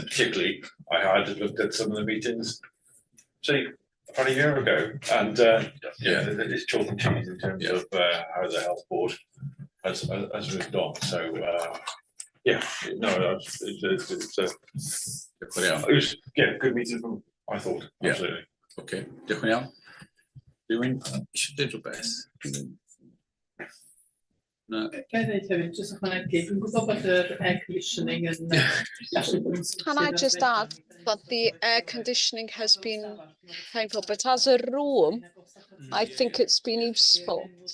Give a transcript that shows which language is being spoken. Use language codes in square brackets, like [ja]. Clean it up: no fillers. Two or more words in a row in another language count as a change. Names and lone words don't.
[en] Particularly, I had looked at some of the meetings, say, about a year ago, and it's chalk and cheese in terms of how the health board has moved on. So it was good meeting from I thought. Absolutely. [cy] Okay. Diolch yn iawn. Rywun eisiau dweud rhywbeth? [en] No. Can I just add that the air conditioning has been painful, but as a room, I think it's been useful.